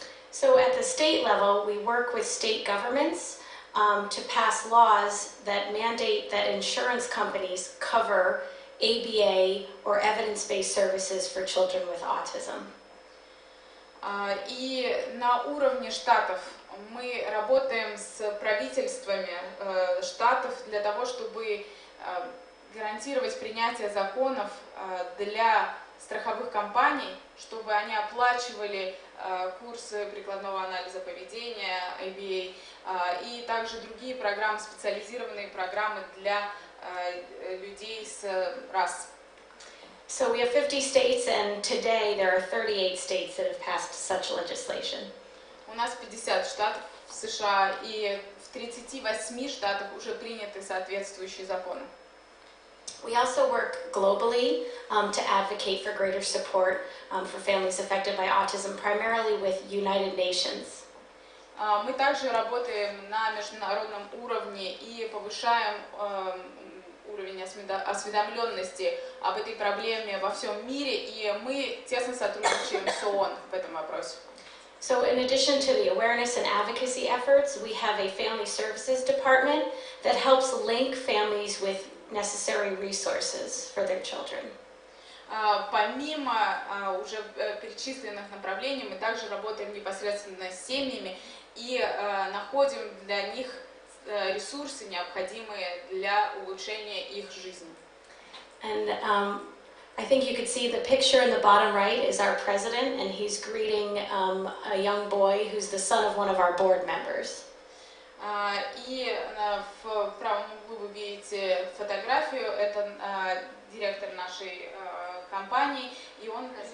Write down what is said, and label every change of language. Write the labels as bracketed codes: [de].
[en] So at the state level, we work with state governments to pass laws that mandate that insurance companies cover ABA or evidence-based services for children with autism. [ru] И на уровне штатов мы работаем с правительствами штатов для того, чтобы гарантировать принятие законов для страховых компаний, чтобы они оплачивали курсы прикладного анализа поведения, ABA, и также другие программы, специализированные программы для людей с рас. [en] So we have 50 states, and today there are 38 states that have passed such legislation. [ru] У нас 50 штатов в США, и в 38 штатах уже приняты соответствующие законы. [en] We also work globally to advocate for greater support for families affected by autism, primarily with United Nations. [ru] Мы также работаем на международном уровне и повышаем уровень осведомленности об этой проблеме во всем мире, и мы тесно сотрудничаем с ООН в этом вопросе. [en] So in addition to the awareness and advocacy efforts, we have a family services department that helps link families with necessary resources for their children. [ru] Помимо уже перечисленных направлений, мы также работаем непосредственно с семьями и находим для них ресурсы, необходимые для улучшения их жизни. [en] And I think you could see the picture in the bottom right is our president, and he's greeting a young boy who's the son of one of our board members. [ru] И в правом углу вы видите фотографию, это директор нашей компании, и он...